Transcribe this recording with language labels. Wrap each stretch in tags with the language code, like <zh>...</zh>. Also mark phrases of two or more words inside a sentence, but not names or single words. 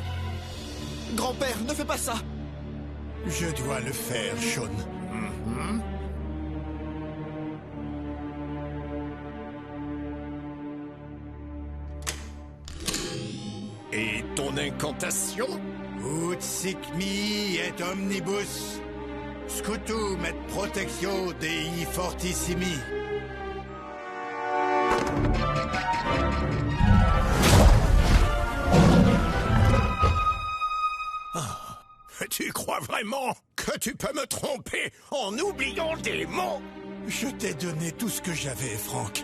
<fr>Grand-père, ne fais pas ça! Je dois le faire, Sean. Et ton incantation?</fr> <la>Ut sic mihi et omnibus. Scutum et protectio Dei fortissimi.</la> <fr>Tu crois vraiment que tu peux me tromper en oubliant des mots? Je t'ai donné tout ce que j'avais, Frank.</fr>